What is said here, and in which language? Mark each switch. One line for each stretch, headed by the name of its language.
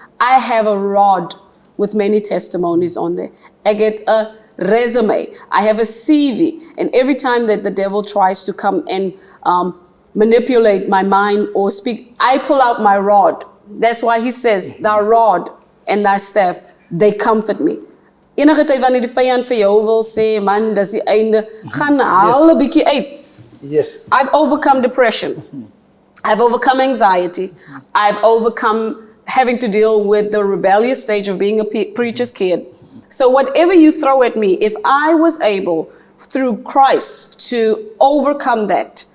English: I have a rod with many testimonies on there. I get a resume. I have a CV. And every time that the devil tries to come and manipulate my mind or speak, I pull out my rod. That's why he says, "Thy rod
Afrikaans: en daai
English: staff, they comfort me.
Afrikaans: Enige tyd wanneer die vyand vir jou wil sê, man, dis die einde, gaan haal 'n bietjie uit.
English: Yes. I've overcome depression. I've overcome anxiety. I've overcome having to deal with the rebellious stage of being a preacher's kid. So whatever you throw at me, if I was able, through Christ, to overcome that,